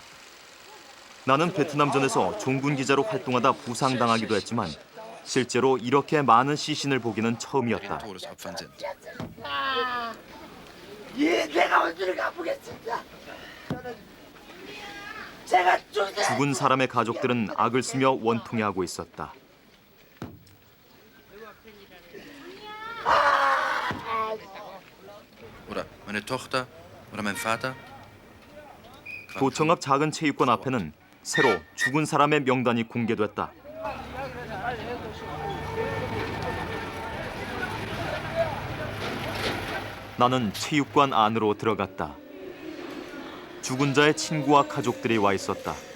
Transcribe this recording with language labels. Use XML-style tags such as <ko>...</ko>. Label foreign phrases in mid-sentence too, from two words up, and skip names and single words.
<ko>나는 베트남전에서 종군 기자로 활동하다 부상당하기도 했지만 실제로 이렇게 많은 시신을 보기는 처음이었다. 예, 내가 원수를 갚겠습니다. 죽은 사람의 가족들은 악을 쓰며 원통해하고 있었다.</ko> <de>Oder meine Tochter oder mein Vater.</de> <ko>도청 앞 작은 체육관 앞에는 새로 죽은 사람의 명단이 공개됐다. 나는 체육관 안으로 들어갔다. 죽은 자의 친구와 가족들이 와 있었다.</ko>